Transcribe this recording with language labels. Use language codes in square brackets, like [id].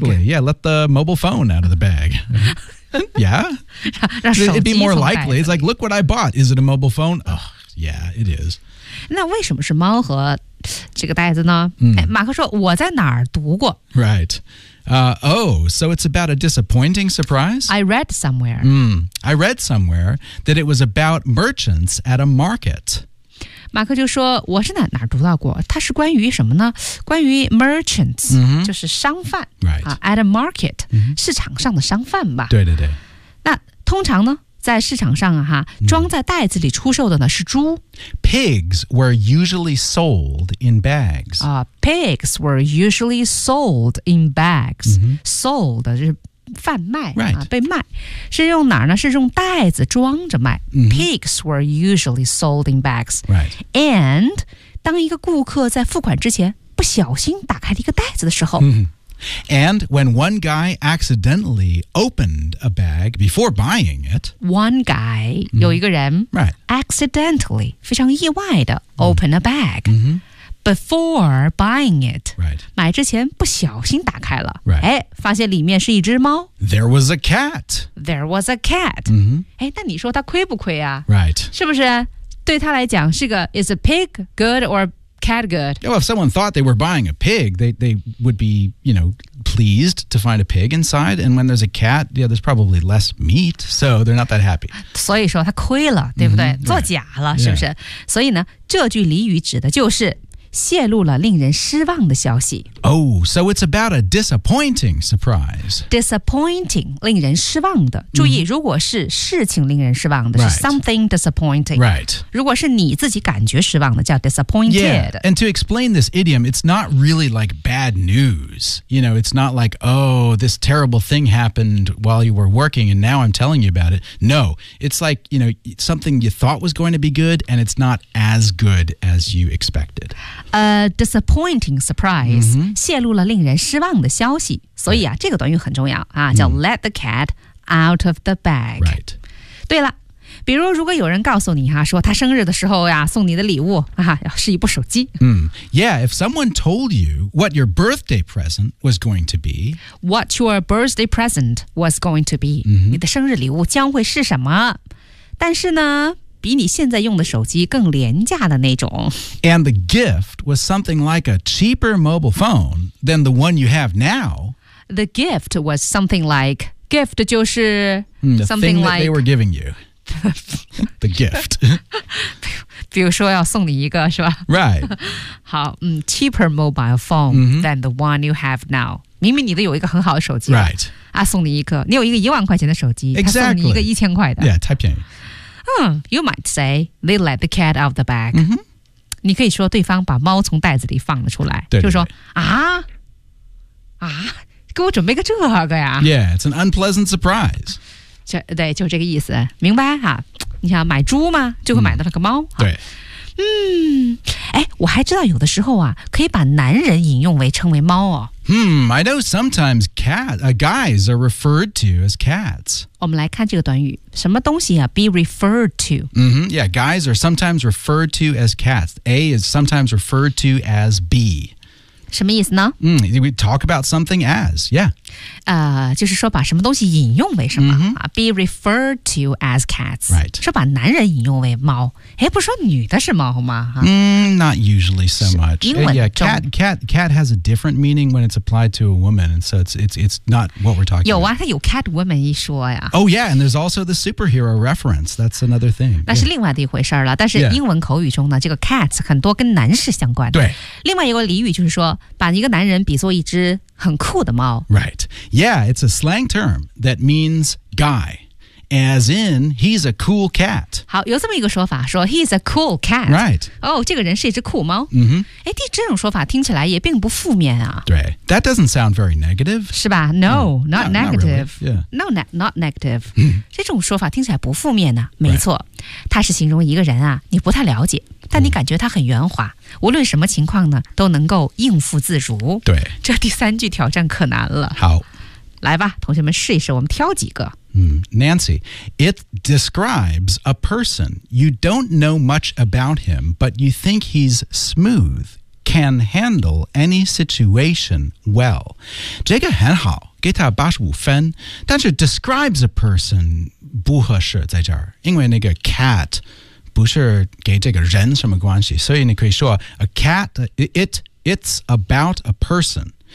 [en] Exactly, yeah, let the mobile phone out of the bag Yeah It'd be more likely, it's like, look what I bought Is it a mobile phone? Oh, yeah, it is [zh] 那为什么是猫和这个袋子呢、 mm. 马克说我在哪儿读过 [en] RightSo it's about a disappointing surprise? I read somewhere. I read somewhere that it was about merchants at a market. [zh] 马克就说我是哪读到过它是关于什么呢关于 merchants,、 mm-hmm. 就是商贩、 [en] right. at a market,、 mm-hmm. [zh] 市场上的商贩吧。对对对。那通常呢在市场上啊哈装在袋子里出售的呢是猪。 [en] Pigs were usually sold in bags. Pigs were usually sold in bags.、 Mm-hmm. [zh] Sold 就是贩卖、 [en] right. [zh] 被卖。是用哪儿呢是用袋子装着卖。 Mm-hmm. [en] Pigs were usually sold in bags.、 Right. [zh] And 当一个顾客在付款之前不小心打开了一个袋子的时候、 mm-hmm. [en] And when one guy accidentally opened a bag before buying it. One guy,、 [zh] mm-hmm. 有一个人、 [en] right. accidentally, [zh] 非常意外的 [en] open、mm-hmm. a bag、 mm-hmm. before buying it.、 Right. [zh] 买之前不小心打开了、 [en] right. [zh] 哎、发现里面是一只猫。 [en] There was a cat. There was a cat.、 Mm-hmm. [zh] 哎、那你说他亏不亏啊、 [en] right. [zh] 是不是对他来讲是个 [en] is a pig good or bad? Cat good. Yeah, well, if someone thought they were buying a pig, they would be, you know, pleased to find a pig inside. And when there's a cat, yeah, there's probably less meat, so they're not that happy. [zh] 所以说他亏了，对不对？ Mm-hmm. 做假了， [en] yeah. [zh] 是不是？所以呢，这句俚语指的就是泄露了令人失望的消息。 [en] Oh, so it's about a disappointing surprise. [zh] Disappointing, 令人失望的。注意、mm-hmm. 如果是事情令人失望的、 [en] right. [zh] 是 something disappointing. [en] Right. [zh] 如果是你自己感觉失望的叫 disappointed. [en] Yeah, and to explain this idiom, it's not really like bad news. You know, it's not like, oh, this terrible thing happened while you were working and now I'm telling you about it. No, it's like, you know, something you thought was going to be good and it's not as good as you expected. A disappointing surprise.、 Mm-hmm. [zh] 泄露了令人失望的消息所以啊、 [en] right. [zh] 这个短语很重要啊，叫 [en] let the cat out of the bag、 right. [zh] 对了比如如果有人告诉你、啊、说他生日的时候呀、啊，送你的礼物、啊、是一部手机、 [en] Yeah, if someone told you what your birthday present was going to be What your birthday present was going to be、 mm-hmm. [zh] 你的生日礼物将会是什么但是呢比你现在用的手机更廉价的那种。 [en] And the gift was something like a cheaper mobile phone than the one you have now. The gift was something like, gift [zh] 就是 [en] something the thing like, that they were giving you. the gift. [zh] 比如说要送你一个是吧 [en] Right. 好、cheaper mobile phone、 mm-hmm. than the one you have now. [zh] 明明你的有一个很好的手机。 [en] Right. [zh] 啊送你一个。你有一个一万块钱的手机。 [en] Exactly. [zh] 送你一个一千块的。 Yeah, 太便宜。 [en] You might say, they let the cat out of the bag.、 Mm-hmm. [zh] 你可以说对方把猫从袋子里放了出来。对对对就说啊啊给我准备个这个呀。 [en] Yeah, it's an unpleasant surprise. [zh] 就对就这个意思。明白啊你想买猪吗就会买到了个猫。对。哎我还知道有的时候啊可以把男人引用为称为猫哦。 [en] I know sometimes guys are referred to as cats. [zh] 我们来看这个短语，什么东西啊 ？ [en] Be referred to. Mm-hmm. Yeah, guys are sometimes referred to as cats. A is sometimes referred to as B. [zh] 什么意思呢？ [en] We talk about something as. Yeah. [zh] 就是说把什么东西引用为什么、 mm-hmm. [en] Be referred to as cats. Right. [zh] 说把男人引用为猫。哎，不是说女的是猫吗？ [en] Not usually so much. Yeah, cat has a different meaning when it's applied to a woman, and so it's not what we're talking about. [zh] 有啊，它有 cat woman 一说呀。 [en] Oh yeah, and there's also the superhero reference. That's another thing. [zh] 那是另外的一回事了。但是英文口语中呢，这个 cats 很多跟男士相关。对。另外一个俚语就是说，把一个男人比作一只很酷的猫。 [en] Right. Yeah, it's a slang term that means guy. As in, he's a cool cat. [zh] 好，有这么一个说法，说 [en] he's a cool cat. Right. [zh] 哦，这个人是一只酷猫。 Mm-hmm. 哎，这种说法听起来也并不负面啊。 [en] 对。That doesn't sound very negative. 是吧？No, not negative. Not really. Yeah. No, not negative. [zh] 这种说法听起来不负面呢、啊。没错。 [en] Right. [zh] 它是形容一个人啊，你不太了解，但你感觉他很圆滑，无论什么情况呢，都能够应付自如。对。这第三句挑战可难了。好。来吧，同学们试一试，我们挑几个。 [en] Nancy, it describes a person. You don't know much about him, but you think he's smooth, can handle any situation well. [zh] 这个很好，给他85分，但是 [en] describes a person [zh] 不合适在这儿，因为那个 cat 不是给这个人什么关系，所以你可以说 [en] a cat, it's about a person.